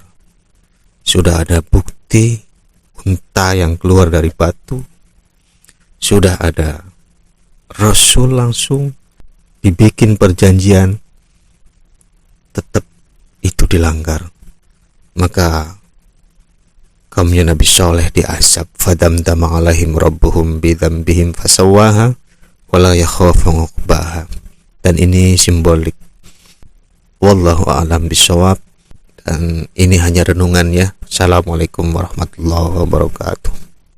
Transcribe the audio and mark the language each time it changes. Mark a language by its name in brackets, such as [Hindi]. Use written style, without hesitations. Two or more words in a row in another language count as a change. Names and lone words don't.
[Indonesian] Sudah ada bukti unta yang keluar dari batu, sudah ada Rasul langsung dibikin perjanjian, tetap itu dilanggar. Maka kaumnya Nabi Soleh diazab, [Arabic] فدمدم عليهم ربهم بذنبهم فسواها ولا يخاف عقباها. [Indonesian] Dan ini simbolik, [Arabic] والله أعلم بالصواب, [Indonesian] dan ini hanya renungan ya. [Arabic] السلام عليكم ورحمة الله وبركاته.